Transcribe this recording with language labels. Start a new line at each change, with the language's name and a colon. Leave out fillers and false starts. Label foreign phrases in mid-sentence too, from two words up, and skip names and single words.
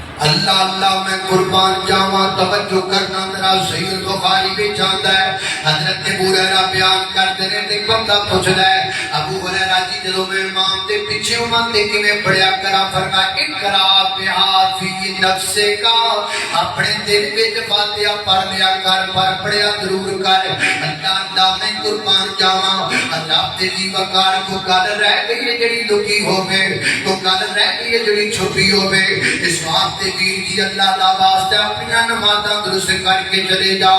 Punjabi: اللہ اللہ میں قربان جاواں توجہ کرنا میرا صحیح البخاری وچ آندا ہے حضرت ابو ہریرہ بیان کردے نے تے بندہ پوچھدا ہے ابو ہریرہ جی جدوں میں امام دے پیچھے ہوں تے کیویں پڑھیا کراں فرمایا
Arabic: اقرا بہا فی نفسک
Punjabi: اپنے دل وچ فاتحہ پڑھ لیا کر پر پڑھیا ضرور کر اللہ اللہ میں قربان جاواں اللہ تے دی وقار کو گل رہ گئی ہے جڑی لکی ہوے تو گل رہ گئی ہے جڑی چھپی ہوے اس واسطے ویر جی اللہ دا واسطہ اپنی نمازاں درست کر کے چلے جاؤ